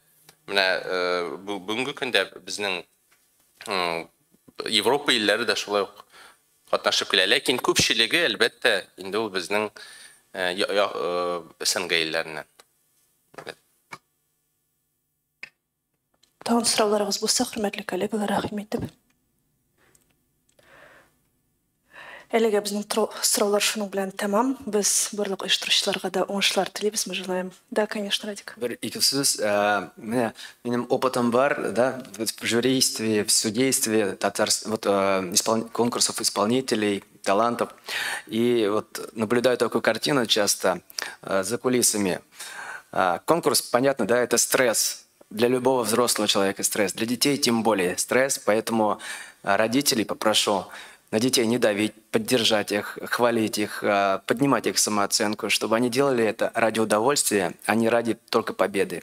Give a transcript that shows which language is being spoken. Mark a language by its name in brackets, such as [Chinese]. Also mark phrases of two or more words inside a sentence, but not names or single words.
[Tatar] Менә бүгенге көндә безнең Европа илләре дә шулай ук катнашып килә, ләкин күпчелеге әлбәттә инде ул безнең СНГ илләреннән. Тагын сорауларыгыз булса, хөрмәтле коллегалар, рәхим итеп. Әлегә безнең сораулар шуның белән тәмам. Без барлык оештыручыларга да уңышлар телибез, [Russian] мы желаем. Да, конечно, Радик. [Tatar] Бер-ике сүз, менә минем опытом бар, да, [Russian] в жюрийстве, в судействе конкурсов исполнителей, талантов. И вот наблюдаю такую картину часто за кулисами. Конкурс, понятно, да, это стресс. Для любого взрослого человека стресс. Для детей тем более стресс. Поэтому родителей попрошу на детей не давить, поддержать их, хвалить их, поднимать их самооценку, чтобы они делали это ради удовольствия, а не ради только победы.